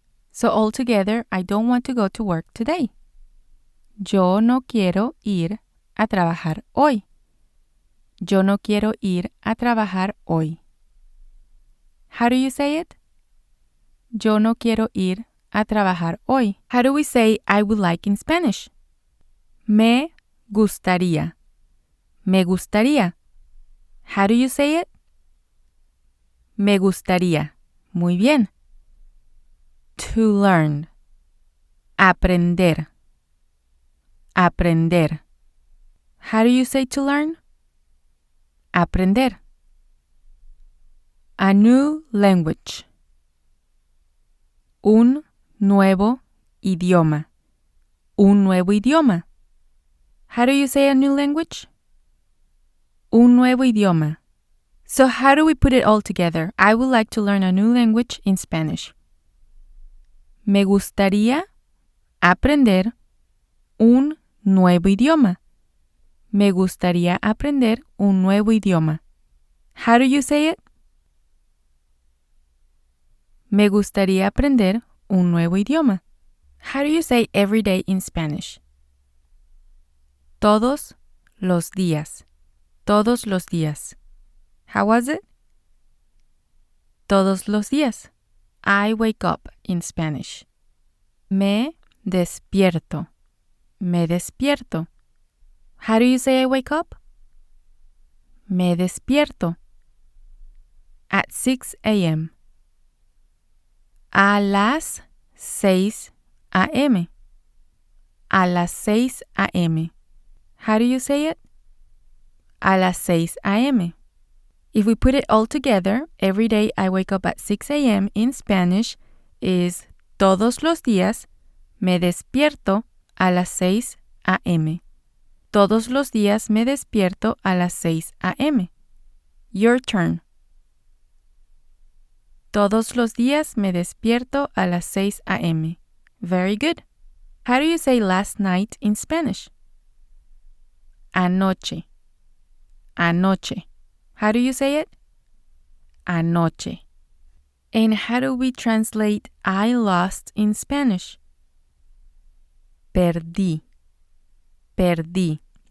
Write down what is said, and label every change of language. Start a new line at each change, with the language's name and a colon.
English: So all together, I don't want to go to work today.
Spanish: Yo no quiero ir a trabajar hoy. Yo no quiero ir a trabajar hoy.
English: How do you say it?
Spanish: Yo no quiero ir a trabajar hoy.
English: How do we say I would like in Spanish?
Spanish: Me gustaría. Me gustaría.
English: How do you say it?
Spanish: Me gustaría. Muy bien.
English: To learn.
Spanish: Aprender. Aprender.
English: How do you say to learn? Aprender. A new language.
Spanish: Un nuevo idioma. Un nuevo idioma.
English: How do you say a new language?
Spanish: Un nuevo idioma.
English: So how do we put it all together? I would like to learn a new language in Spanish.
Spanish: Me gustaría aprender un nuevo idioma. Me gustaría aprender un nuevo idioma.
English: How do you say it?
Spanish: Me gustaría aprender un nuevo idioma.
English: How do you say every day in Spanish?
Spanish: Todos los días. Todos los días.
English: How was it?
Spanish: Todos los días.
English: I wake up in Spanish.
Spanish: Me despierto. Me despierto.
English: How do you say I wake up?
Spanish: Me despierto.
English: At 6 a.m.
Spanish: A las 6 a.m. A las 6 a.m.
English: How do you say it?
Spanish: A las 6 a.m.
English: If we put it all together, every day I wake up at 6 a.m. in Spanish is
Spanish: todos los días me despierto a las 6 a.m. Todos los días me despierto a las 6 a.m.
English: Your turn.
Spanish: Todos los días me despierto a las 6 a.m.
English: Very good. How do you say last night in Spanish? Anoche. Anoche. How do you say it? Anoche. And how do we translate I lost in Spanish? Perdí. Perdí.